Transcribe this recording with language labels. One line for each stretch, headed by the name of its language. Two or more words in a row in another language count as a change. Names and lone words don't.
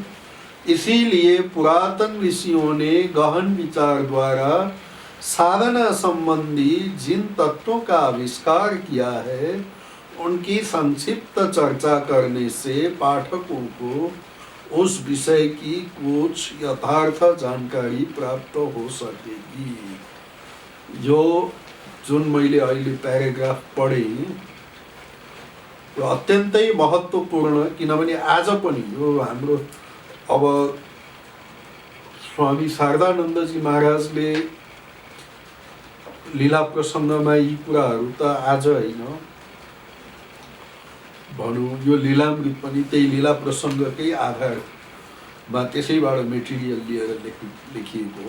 Hindi: इसीलिए पुरातन ऋषियों ने गहन विचार द्वारा साधना संबंधी जिन तत्वों का आविष्कार किया है, उनकी संक्षिप्त चर्चा करने से पाठकों को उस विषय की कुछ यथार्थ जानकारी प्राप्त हो सकेगी।
Nepali: जुन मैले अहिले प्याराग्राफ पढेँ त्यो अत्यन्तै महत्त्वपूर्ण, किनभने आज पनि यो हाम्रो अब स्वामी शारदानन्दजी महाराजले लीला प्रसङ्गमा यी कुराहरू त आज होइन, भनौँ यो लीलामृत पनि त्यही लीला प्रसङ्गकै आधारमा त्यसैबाट मेटेरियल लिएर लेखिएको हो।